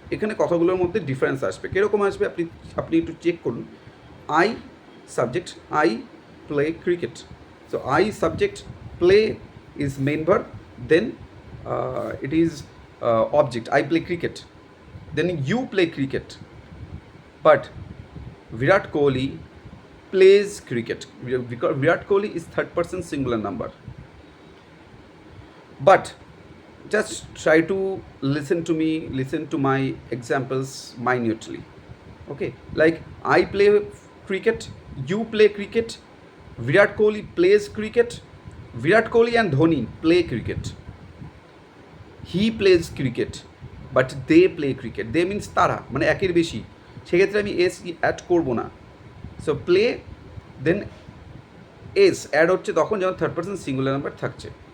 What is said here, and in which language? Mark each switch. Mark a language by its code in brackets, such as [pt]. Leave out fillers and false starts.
[bn] এখানে কথাগুলোর মধ্যে ডিফারেন্স আসবে, কীরকম আসবে আপনি একটু চেক করুন। [en] I subject, I play cricket, so I subject, play is main verb, then it is object, I play cricket, then you play cricket, but Virat Kohli plays cricket, because Virat Kohli is third person singular number. But just try to listen to my examples minutely. Okay, like I play cricket, you play cricket, Virat Kohli plays cricket, Virat Kohli and Dhoni play cricket. He plays cricket but they play cricket, they means [bn] তারা, মানে একের বেশি, সেক্ষেত্রে আমি S add করবো না। So play দেন S add হচ্ছে তখন যখন থার্ড পার্সন সিঙ্গুলার নাম্বার থাকছে।